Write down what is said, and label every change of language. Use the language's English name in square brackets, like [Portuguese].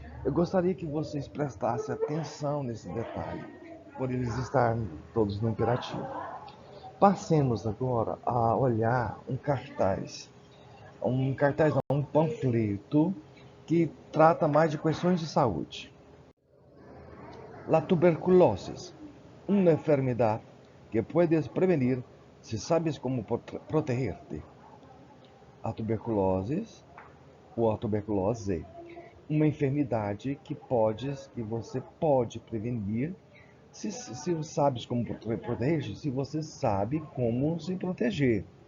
[Portuguese] Eu gostaria que vocês prestassem atenção nesse detalhe, por eles estarem todos no imperativo. Passemos agora a olhar um cartaz. Um panfleto que trata mais de questões de saúde. [Spanish] La tuberculosis, una enfermedad que puedes prevenir se sabes como protegerte. [Portuguese] A tuberculose ou a tuberculose, uma enfermidade que você pode prevenir se sabes como proteger, se você sabe como se proteger.